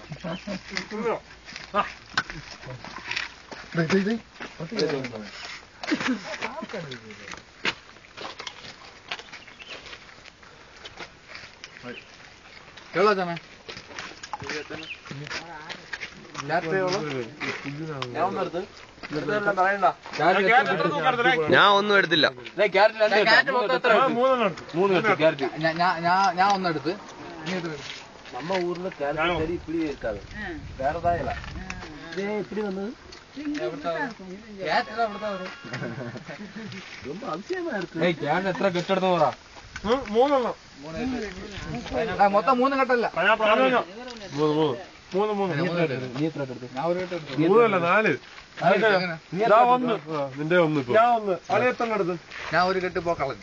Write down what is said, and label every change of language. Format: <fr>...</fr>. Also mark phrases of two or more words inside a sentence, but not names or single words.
<ml>എവിടെ തന്നെ ഞാൻ ഒന്നും എടുത്തില്ല. ഞാൻ ഒന്നെടുത്ത്</ml> <ta>நம்ம ஊர்ல கேரட் சரி இப்படி இருக்காது, வேறதா இல்ல. இப்படி வந்தது ரொம்ப அதிசயமா இருக்கு.</ta> <ml>ക്യാരറ്റ് എത്ര കെട്ടെടുത്ത് പറ? 3 എണ്ണം. മൊത്തം 3 കെട്ടല്ല. നീ എത്ര എടുത്തു? ഞാൻ ഒരു കെട്ടെടുത്തു. 3 അല്ല 4. നിന്റെ ഒന്ന് ഞാൻ ഒന്ന് അളിയത്തന്നെ എടുത്ത് ഞാൻ ഒരു കെട്ട് പോ കളഞ്ഞു.</ml>